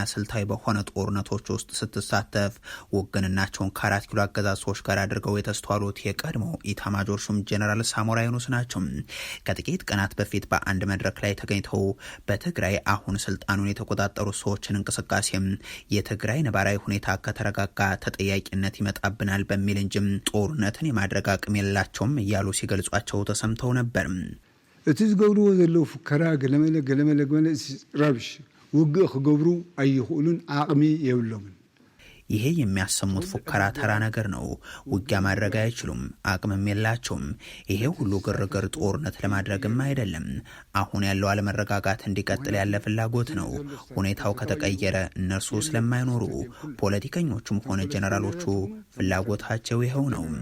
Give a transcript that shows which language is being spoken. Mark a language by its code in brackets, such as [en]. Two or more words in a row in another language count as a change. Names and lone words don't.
[am] ስልታዊ በሆነ ጦርነቶች ውስጥ ስትሳተፍ ውግንናቸውን ከ4 ኪሎ አገዛዝ ሰዎች ጋር አድርገው የተስተዋሉት የቀድሞ ኢታማጆር ሹም ጄኔራል ሳሞራ የኑስ ናቸው። ከጥቂት ቀናት በፊት በአንድ መድረክ ላይ ተገኝተው በትግራይ አሁን ስልጣኑን የተቆጣጠሩ ሰዎችን እንቅስቃሴም የትግራይ ነባራዊ ሁኔታ ከተረጋጋ ተጠያቂነት ይመጣብናል በሚል እንጂም ጦርነትን የማድረግ አቅም የላቸውም እያሉ ሲገልጿቸው ተሰምተው ነበር። [ti] እቲ ዝገብርዎ ዘለው ፉከራ ገለመለ ራብሽ ውግእ ክገብሩ አይኽእሉን አቅሚ የብሎምን። [am] ይሄ የሚያሰሙት ፉከራ ተራ ነገር ነው። ውጊያ ማድረግ አይችሉም፣ አቅምም የላቸውም። ይሄ ሁሉ ግርግር ጦርነት ለማድረግም አይደለም። አሁን ያለው አለመረጋጋት እንዲቀጥል ያለ ፍላጎት ነው። ሁኔታው ከተቀየረ እነርሱ ስለማይኖሩ ፖለቲከኞቹም ሆነ ጀነራሎቹ ፍላጎታቸው ይኸው ነው።